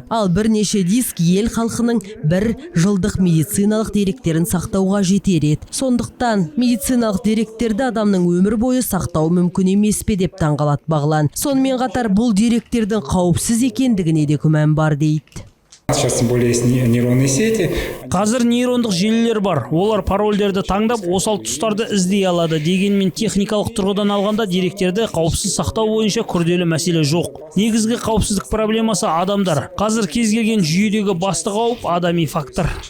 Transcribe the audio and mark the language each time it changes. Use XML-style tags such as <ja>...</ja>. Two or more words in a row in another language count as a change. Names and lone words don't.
<kk>Ал бірнеше диск ел халқының 1 жылдық медициналық деректерін сақтауға жетер еді. Сондықтан медициналық деректерді адамның өмір бойы сақтау мүмкін емес пе деп таңғалады Бағлан. Сонымен қатар бұл деректердің қауіпсіз екендігіне де күмән бар дейді.</kk> <ru>Сейчас тем более есть нейронные сети.</ru> <kk>Қазір нейрондық желілер бар. Олар парольдерді таңдап, осал тұстарды іздей алады. Дегенмен техникалық тұрғыдан алғанда деректерді қауіпсіз сақтау бойынша күрделі мәселе жоқ. Негізгі қауіпсіздік проблемасы адамдар. Қазір кез келген жүйедегі басты қауіп адами фактор.</kk>